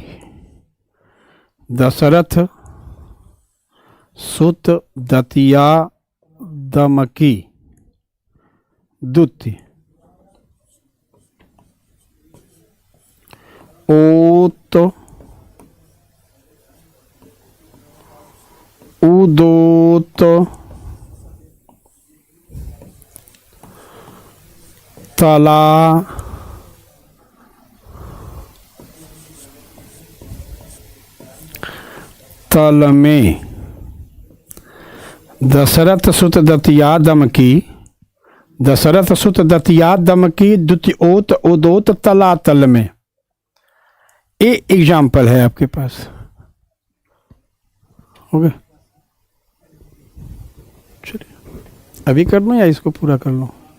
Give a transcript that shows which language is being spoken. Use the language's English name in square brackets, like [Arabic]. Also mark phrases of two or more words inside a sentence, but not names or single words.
[Braj] दशरथ सुत दतिया दमकी द्युति ओत उदोत तला तल में, दशरथ सुत दतिया दमकी, दशरथ सुत दतिया दमकी द्युति ओत उदोत तला तल में। [Hindi] ये एग्जाम्पल है आपके पास, हो गया। चलिए अभी कर लूं या इसको पूरा कर लूं।